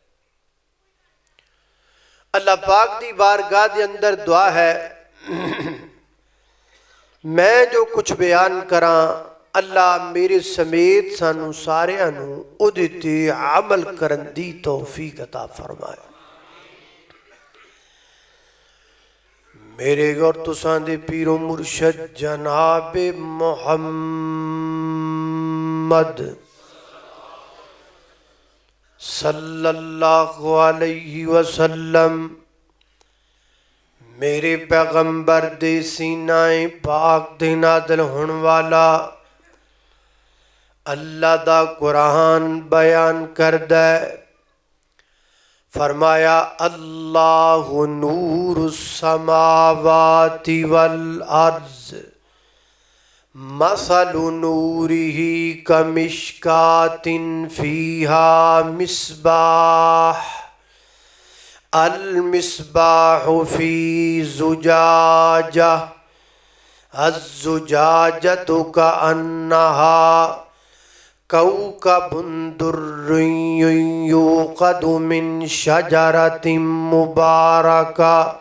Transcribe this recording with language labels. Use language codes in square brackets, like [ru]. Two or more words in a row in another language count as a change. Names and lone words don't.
[pa] ਅੱਲਾਹ ਪਾਕ ਦੀ ਬਾਰਗਾਹ ਦੇ ਅੰਦਰ ਦੁਆ ਹੈ, ਮੈਂ ਜੋ ਕੁਛ ਬਿਆਨ ਕਰਾਂ ਅੱਲਾਹ ਮੇਰੇ ਸਮੇਤ ਸਾਨੂੰ ਸਾਰਿਆਂ ਨੂੰ ਉਹਦੇ ਤੇ ਅਮਲ ਕਰਨ ਦੀ ਤੌਫ਼ੀਕ ਅਤਾ ਫ਼ਰਮਾਏ। ਮੇਰੇ ਔਰ ਤੁਸਾਂ ਦੇ ਪੀਰੋ ਮੁਰਸ਼ਦ ਜਨਾਬ ਮੁਹੰਮਦ [ar] صلى الله عليه وسلم [pa] ਮੇਰੇ ਪੈਗ਼ੰਬਰ ਦੇ ਸੀਨਾਏ ਪਾਕ ਦੇ ਨਾਜ਼ਿਲ ਹੋਣ ਵਾਲਾ ਅੱਲਾਹ ਦਾ ਕੁਰਾਨ ਬਿਆਨ ਕਰਦਾ ਹੈ। [ar] فرمایا الله نور السماوات والأرض مثل نوره كمشكاة فيها مصباح المصباح في زجاجة الزجاجة كأنها كوكب دري يوقد من شجرة مباركة